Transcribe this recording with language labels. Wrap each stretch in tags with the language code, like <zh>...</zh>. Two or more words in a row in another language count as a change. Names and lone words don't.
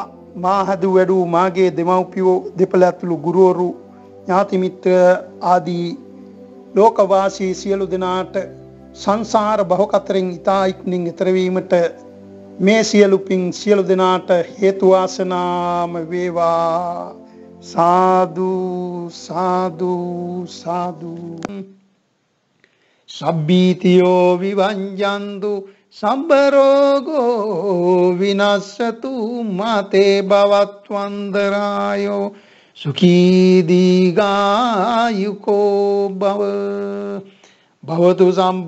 <si>මා හදු වැඩු මාගේ දෙමව්පියෝ දෙපළ ඇතුළු ගුරුවරු ඥාති මිත්‍ර ආදී ලෝකවාසී සියලු දෙනාට සංසාර භවකතරෙන් ඉතා ඉක්මනින් ඈතර වීමට මේ සියලු පින් සියලු දෙනාට හේතු වාසනාම වේවා. සාදු සාදු සාදු.</si> <pi>සබ්බීතියෝ විවංජන්තු සම්බ රෝගෝ විනස්සතු මාතේ භවත්වන්දරායෝ සුඛී දීඝායුකෝ භව භවතු සම්බ</pi>